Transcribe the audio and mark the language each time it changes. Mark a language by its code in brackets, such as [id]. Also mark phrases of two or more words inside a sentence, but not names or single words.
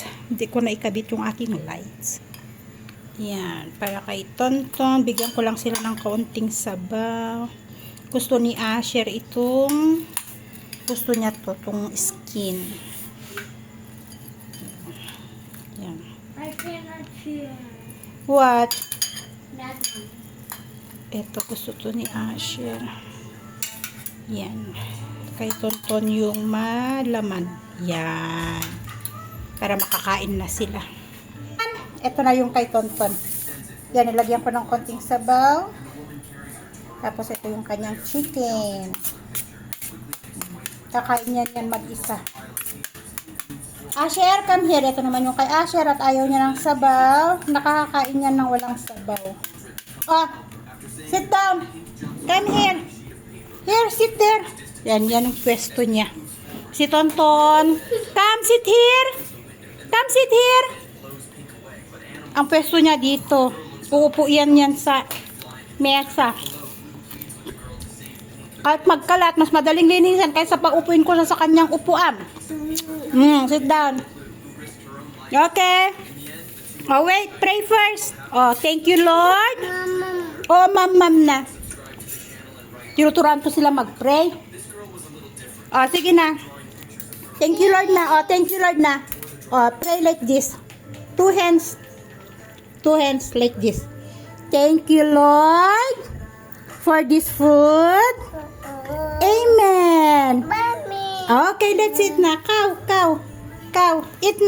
[tl] Hindi ko na ikabit yung aking lights. Yan, para kay Tonton. Bigyan ko lang sila ng kaunting sabaw. Gusto ni Asher itong, gusto niya to, itong skin. Yan. [en] I cannot hear. What? That one. [tl] Ito, gusto to ni Asher. Yan. Kay Tonton yung malaman. Yan. Para makakain na sila. Ito na yung kay Tonton. Yan, nilagyan ko ng konting sabaw. Tapos ito yung kanyang chicken. Kakain yan mag-isa. Asher, [en] come here. [tl] Ito naman yung kay Asher at ayaw niya ng sabaw. Nakakakain yan ng walang sabaw. [en] Oh, sit down. Come here. Here, sit there. [tl] Yan yung pwesto niya. [en] Si Tonton. Come, sit here. Come, sit here. [tl] Ang pwesto niya dito. Uupo yan sa mesa. Kahit magkalat, mas madaling linisan kaysa pag-upuin ko sa kanyang upuan. [en] Sit down. Okay. Oh, wait. Pray first. Oh, thank you, Lord. Oh, ma'am na. [tl] Tinuturuan ko sila mag-pray. Oh, sige na. [en] Thank you, Lord na. Oh, thank you, Lord na. Oh, pray like this. Two hands like this. Thank you, Lord, for this food. Amen. Mommy. Okay, that's it na. Cow.